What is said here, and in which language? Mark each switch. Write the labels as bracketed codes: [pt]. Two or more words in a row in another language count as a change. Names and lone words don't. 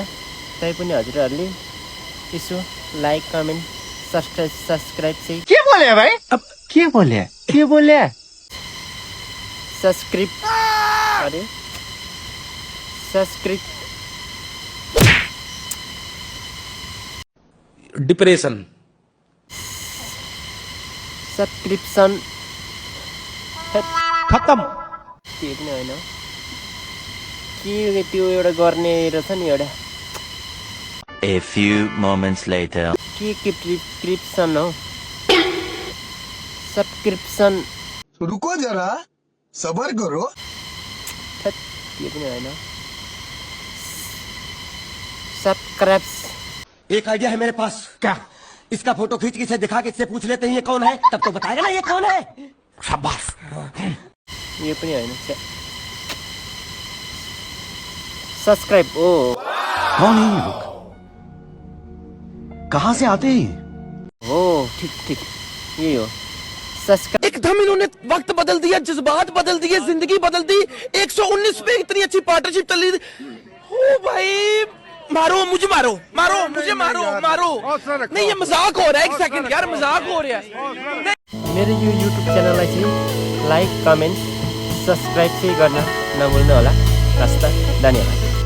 [ne] तैपनि हजुरहरूले यसो लाइक, कमेन्ट, सब्सक्राइब चाहिँ [hi] क्या बोले भाई? अब क्या बोले? सब्सक्राइब अरे सब्सक्राइब डिप्रेसन। सब्सक्रिप्सन खत्म। [ne] त्यो पनि होइन के त्यो एउटा गर्ने रहेछ नि एउटा [en] A few moments later. [ne] के प्रिस्क्रिप्सन हो? सब्सक्रिप्सन। [hi] रुको जरा, सबर करो। [ne] त्यो पनि होइन। सब्सक्राइब्स। [hi] एक आइडिया है मेरे पास। क्या? इसका फोटो खींच के इसे दिखा के इससे पूछ लेते हैं ये कौन है, तब तो बताएगा ना ये कौन है। शाबाश। [ne] यो पनि होइन। सब्सक्राइब। ओ [hi] कौन है ये लोग? कहाँ से आते हैं? [ne] हो ठीक यही हो। सब्सक्राइब। [hi] एकदम इन्होंने वक्त बदल दिया, जज्बात बदल दिए, जिंदगी बदल दी। 119 पे इतनी अच्छी पार्टनरशिप चल रही थी। ओ भाई, मारो मुझे, मारो नहीं, ये मजाक हो रहा है। एक सेकंड यार, मजाक हो रहा है। [ne] मेरो यो युट्युब च्यानललाई चाहिँ लाइक, कमेन्ट, सब्सक्राइब चाहिँ गर्न नभुल्नु होला। हस्त, धन्यवाद।